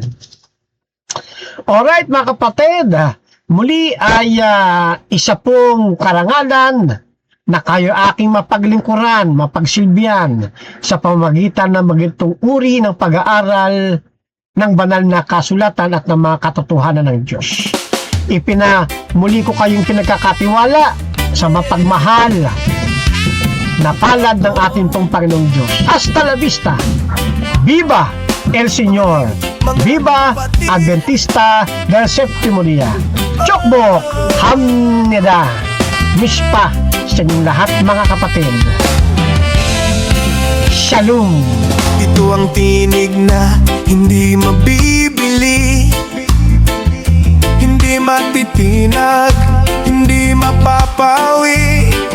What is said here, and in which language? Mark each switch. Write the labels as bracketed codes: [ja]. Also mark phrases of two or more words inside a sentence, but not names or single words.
[tl] Alright, mga kapatid, muli ay isa pong karangalan na kayo aking mapaglingkuran, mapagsilbihan sa pamamagitan ng magitong uri ng pag-aaral ng banal na kasulatan at ng mga katotohanan ng Diyos. Muli ko kayong pinagkakatiwala sa mapagmahal na palad ng ating pong Panginoong Diyos. [es] Hasta la vista! Viva el Señor! Viva Adventista del Séptimo Día! [ko] 축복! 합니다! [tl] Mishpa sa inyong lahat, mga kapatid. Shalom! Ito ang tinig na hindi mabibili, hindi matitinag, hindi mapapawi.